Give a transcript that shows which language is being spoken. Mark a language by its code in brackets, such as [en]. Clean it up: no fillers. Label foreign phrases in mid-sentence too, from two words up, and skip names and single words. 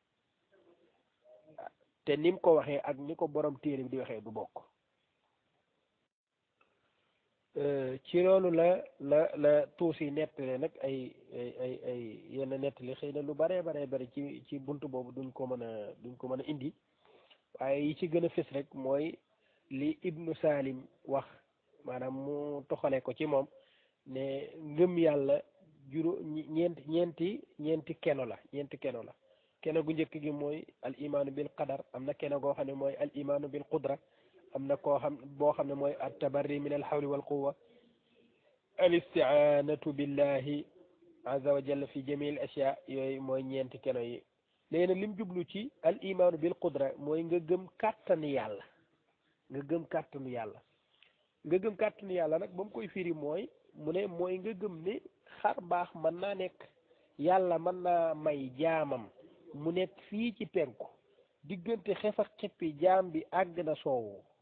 [wo] te ni mu ko waxee ak ni ko borom téere bi di waxee du bokk ci loolu la tuusi nettale nag ay yenn nettali xëy na lu baree bari ci buntu boobu duñ ko mën a indi waaye yi ci gën a fës rek mooy li ibnu salim wax maanaam mu toxale ko ci moom ne ngëm yàlla ñeenti keno la keno gu njëkk gi mooy [ar] الإيمان بالقدر [wo] am na keno goo xam ne mooy [ar] الإيمان بالقدرة [wo] am na boo xam ne mooy [ar] التبري من الحول والقوة الاستعانة بالله عز وجل في جميع الأشياء [wo] yooyu mooy ñeenti keno yi léegi nag lim jublu ci [ar] الإيمان بالقدرة [wo] mooy nga gëm kàttanu yàlla nga gëm kàttanu yàlla nag ba mu koy firi mooy mu ne mooy nga gëm ne xar baax mën naa nekk yàlla mën naa may jaamam mu nekk fii ci penku diggante xef ak xippi jaam bi àgg na soowu